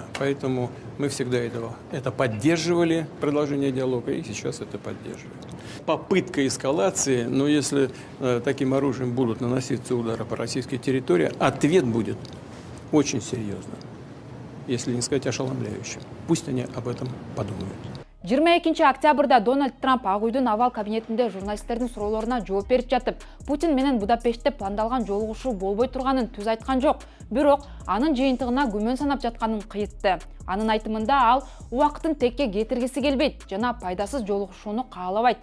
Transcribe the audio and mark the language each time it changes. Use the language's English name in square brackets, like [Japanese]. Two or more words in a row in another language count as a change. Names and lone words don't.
[Russian] Поэтому мы всегда это поддерживали, продолжение диалога, и сейчас это поддерживаем. Попытка эскалации, но если таким оружием будут наноситься удары по российской территории, ответ будет очень серьезным, если не сказать ошеломляющим. Пусть они об этом подумают. [Kyrgyz] 22 октябрда Дональд Трамп Ак үйдүн авал кабинетинде журналисттердин суроолоруна жооп берип жатып, Путин менен Будапештте пландалган жолугушуу болбой турганын түз айткан жок. Бирок анын жыйынтыгына күмөн санап жатканын кыйытты. Анын айтымында ал убакытын текке кетиргиси келбейт жана пайдасыз жолугушууну каалабайт.